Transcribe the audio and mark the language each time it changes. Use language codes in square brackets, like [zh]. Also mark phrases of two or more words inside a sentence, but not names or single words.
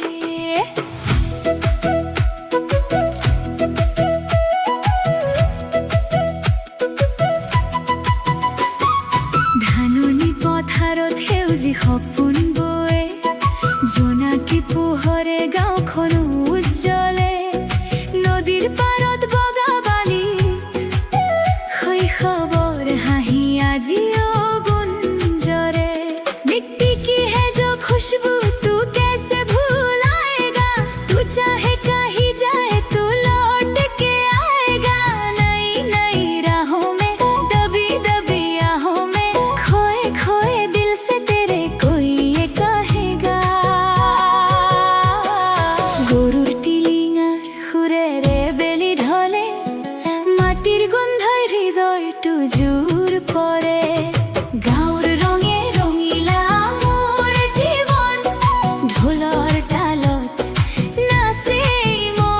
[as] ধাননি পথাৰত সেউজী সপোন বয়ে জোনাকী পোহৰে গাঁওখন উজ্জ্বলে। নদীৰ পাৰত বগা বালিত শৈশৱৰ হাঁহি আজিও গুঞ্জৰে। [hi] मिट्टी की है जो खुशबू तू कैसे भूलाएगा, तू चाहे कहीं जाए तू लौट के आएगा। नई नई राहों में दबी दबी आहों में खोए खोए दिल से तेरे कोई ये कहेगा। [as] গরুর টিলিঙার সুরেৰে বেলি ঢলে, মাটিৰ গোন্ধই হৃদয়টো জোৰ পৰে। গাঁৱৰ ৰঙে ৰঙিলা মোৰ জীৱন, ঢোলৰ তালত নাচে মন।